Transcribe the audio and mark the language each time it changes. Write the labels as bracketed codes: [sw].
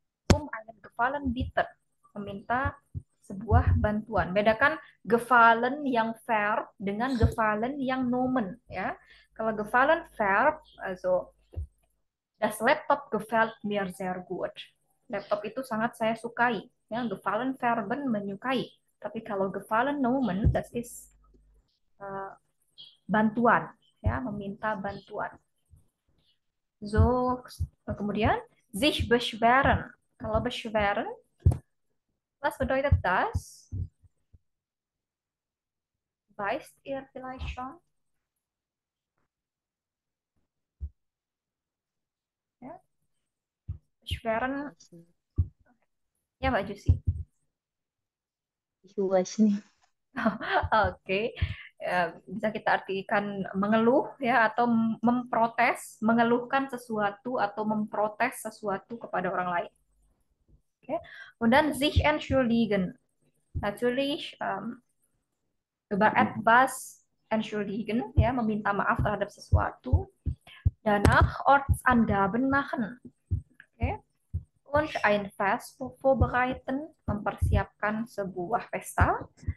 [de] Einen Gefallen bieten, [id] meminta sebuah bantuan. Bedakan gefallen yang verb dengan gefallen yang nomen, ya. [de] Kalau gefallen verb, also das Laptop gefällt mir sehr gut. [id] Laptop itu sangat saya sukai. Ya, gefallen verben menyukai. Tapi kalau gefallen nomen, [de] das is [id] bantuan, ya, meminta bantuan. So, kemudian sich beschweren. [de] Kalau beschweren, was bedeutet das? Weißt ihr vielleicht schon? [id] Ja. Beschweren, ya Mbak Jusi. Luas nih. Oke, ya, bisa kita artikan mengeluh ya atau memprotes, mengeluhkan sesuatu atau memprotes sesuatu kepada orang lain. Oke, kemudian sich entschuldigen, [de] natürlich über etwas entschuldigen, [id] ya meminta maaf terhadap sesuatu. [de] Danach Ortsangaben machen, oke, und ein Fest vorbereiten, [id] mempersiapkan sebuah pesta.